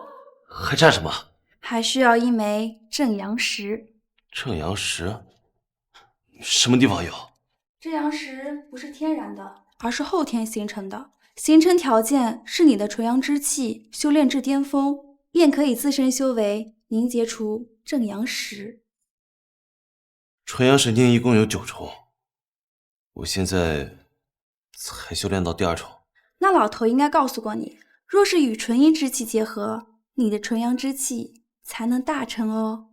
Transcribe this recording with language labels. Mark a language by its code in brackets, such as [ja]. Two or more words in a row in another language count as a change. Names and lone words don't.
[zh] 還差什麼？還需要1枚正陽石。正陽石？什麼地方有？正陽石不是天然的，而是後天形成的。形成條件是你的純陽之氣修煉至巔峰，便可以自身修為凝結出正陽石。純陽神經一共有9重，我現在才修煉到第2重。那老頭應該告訴過你，若是與純陰之氣結合，你的純陽之氣才能大成哦。